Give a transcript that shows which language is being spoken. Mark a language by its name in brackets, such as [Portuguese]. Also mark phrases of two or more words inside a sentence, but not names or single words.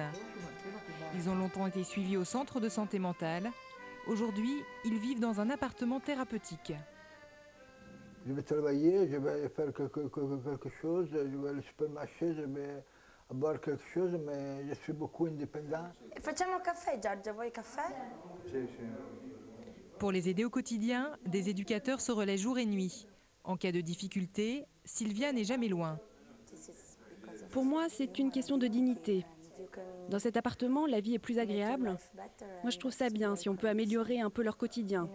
[French] Ils ont longtemps été suivis au centre de santé mentale. Aujourd'hui, ils vivent dans un appartement thérapeutique. Je vais travailler, je vais faire quelque chose, je vais au supermarché, je vais boire quelque chose, mais je suis beaucoup indépendant. [Italian] Facciamo un caffè, Giorgio, vuoi caffè? [French] Pour les aider au quotidien, des éducateurs se relaient jour et nuit. En cas de difficulté, Sylvia n'est jamais loin. Pour moi, c'est une question de dignité. Dans cet appartement, la vie est plus agréable. Moi, je trouve ça bien si on peut améliorer un peu leur quotidien.